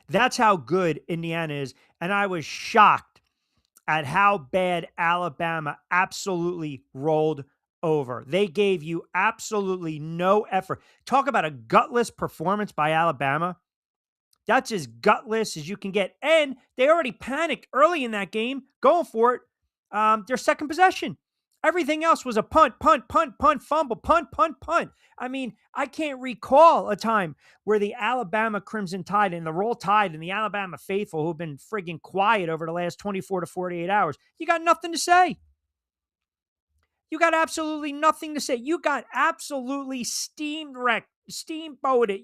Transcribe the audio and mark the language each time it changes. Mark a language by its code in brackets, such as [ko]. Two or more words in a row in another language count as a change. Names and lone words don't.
[en] That's how good Indiana is. And I was shocked at how bad Alabama absolutely rolled over. They gave you absolutely no effort. Talk about a gutless performance by Alabama. That's as gutless as you can get. And they already panicked early in that game, going for it. Their second possession. Everything else was a punt, punt, punt, punt, fumble, punt, punt, punt. I mean, I can't recall a time where the Alabama Crimson Tide and the Roll Tide and the Alabama faithful who've been friggin' quiet over the last 24 to 48 hours, you got nothing to say. You got absolutely nothing to say. You got absolutely steamboated.